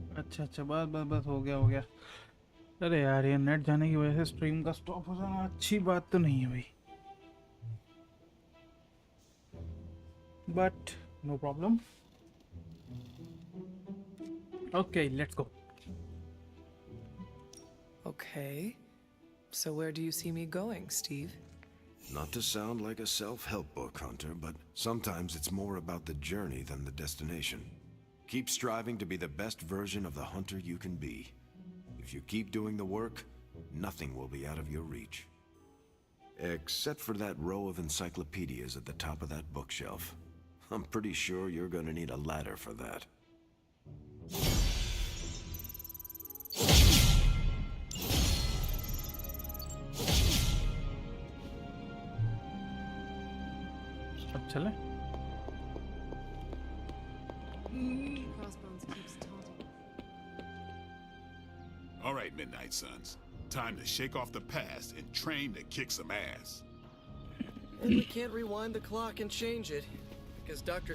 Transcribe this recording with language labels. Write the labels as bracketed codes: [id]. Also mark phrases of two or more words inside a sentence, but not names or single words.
[hi] अच्छा बस बस बस हो गया हो गया। अरे यार ये नेट जाने की वजह से स्ट्रीम का स्टॉप हो जाना अच्छी बात तो नहीं है भाई, [en] but no problem. okay let's go. Okay. So where do you see me going, Steve? Not to sound like a self-help book, Hunter, but sometimes it's more about the journey than the destination. Keep striving to be the best version of the Hunter you can be. If you keep doing the work, nothing will be out of your reach. Except for that row of encyclopedias at the top of that bookshelf. I'm pretty sure you're gonna need a ladder for that. [hi] अब चले। [en] All right, Midnight Suns. Time to shake off the past and train to kick some ass. And we can't rewind the clock and change it, because Dr.